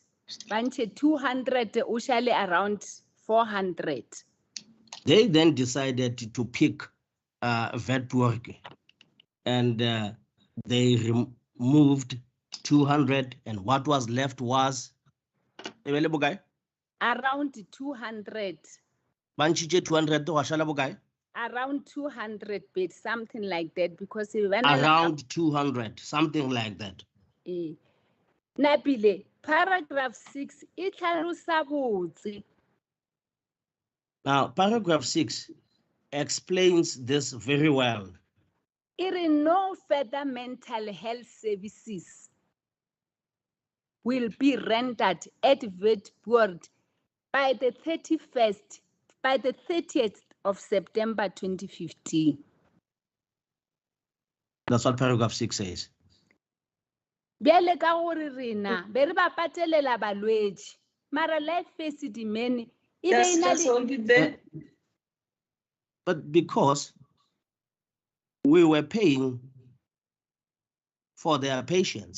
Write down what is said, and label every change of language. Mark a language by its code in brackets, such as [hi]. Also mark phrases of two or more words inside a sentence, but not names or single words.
[nso] Ba ntshe 200 o shale around 400. [en] They then decided to pick Witpoort and they removed 200, and what was left was Around 200. [nso] Ba ntšhitše 200 wa šala bokae? [en] Around 200 beds, something like that, because around 200, something like that. [nso] Napile, paragraph 6, e tlhalosa botse. [en] Now, paragraph 6 explains this very well. It is no further mental health services will be rendered at Witboord by the 30th of September 2015. That's what paragraph 6 says. [nso] Bjale ka gore rena be re ba patelela balwetši mara life Esidimeni e be ena [en] Just hold it there. But because we were paying for their patients,